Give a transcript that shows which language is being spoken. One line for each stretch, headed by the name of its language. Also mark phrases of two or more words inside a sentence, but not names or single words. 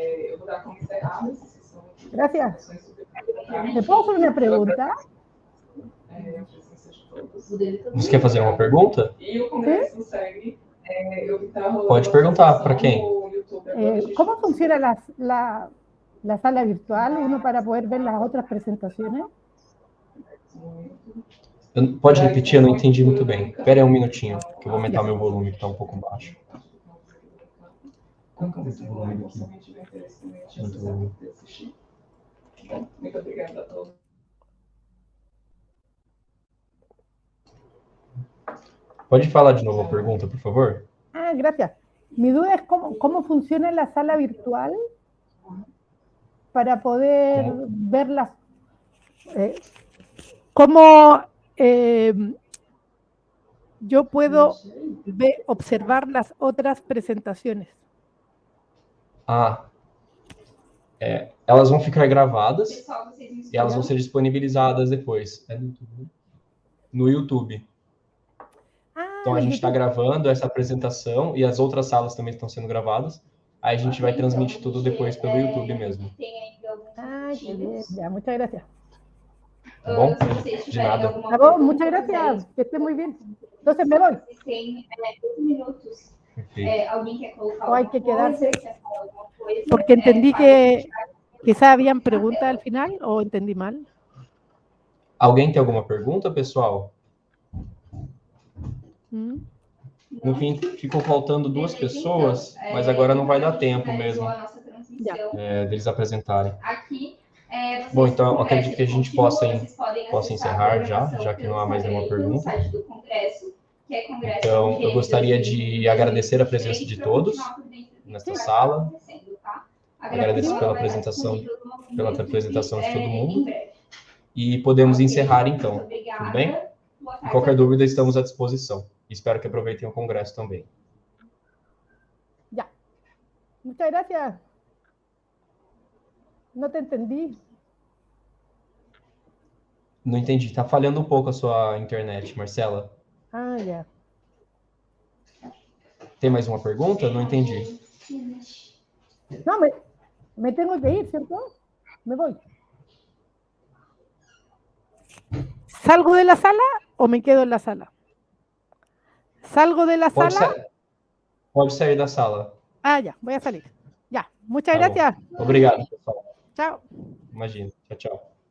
Spanish: Gracias. ¿Me puedo hacer una pregunta?
Portuguese: Você quer fazer uma pergunta?
Spanish: ¿Sí?
Portuguese: Pode perguntar para quem?
Spanish: ¿Cómo funciona la sala virtual, uno para poder ver las otras presentaciones?
Portuguese: Pode repetir, eu não entendi muito bem. Espera aí um minutinho, que eu vou aumentar meu volume, que está um pouco baixo. Como que aumenta o volume aqui? Muito volume. Muito obrigada a todos. Pode falar de novo a pergunta, por favor?
Spanish: Ah, gracias. Mi duda es cómo funciona la sala virtual para poder verlas. ¿Cómo yo puedo observar las otras presentaciones?
Portuguese: Elas vão ficar gravadas e elas vão ser disponibilizadas depois. No YouTube. Então a gente está gravando essa apresentação e as outras salas também estão sendo gravadas. Aí a gente vai transmitir tudo depois pelo YouTube mesmo.
Spanish: Ah, que bien. Ya, muchas gracias.
Portuguese: Tá bom? De nada. Tá bom,
Spanish: muchas gracias. Que esté muy bien. Entonces me voy.
Portuguese: Tem 2 minutos. Alguém quer colocar
Spanish: O hay que quedarse.
Portuguese: quer falar alguma coisa?
Spanish: Porque entendí que quizá habían preguntas al final o entendí mal.
Portuguese: Alguém tem alguma pergunta, pessoal? No fim, ficou faltando 2 pessoas, mas agora não vai dar tempo mesmo deles apresentarem. Bom, então eu acredito que a gente possa encerrar já que não há mais nenhuma pergunta. Então, eu gostaria de agradecer a presença de todos nesta sala. Agradeço pela apresentação de todo mundo. E podemos encerrar, então. Tudo bem? Qualquer dúvida, estamos à disposição. Espero que aproveitem o congresso também.
Spanish: Ya. Muchas gracias. No te entendí.
Portuguese: Não entendi. Está falhando um pouco a sua internet, Marcela.
Spanish: Ah, ya.
Portuguese: Tem mais uma pergunta? Não entendi.
Spanish: No, me tengo que ir, ¿cierto? Me voy. ¿Salgo de la sala o me quedo en la sala? ¿Salgo de la sala?
Portuguese: Pode sair da sala.
Spanish: Ah, ya, voy a salir. Ya, muchas gracias.
Portuguese: Obrigado, pessoal.
Spanish: Chao.
Portuguese: Imagina. Tchau, tchau.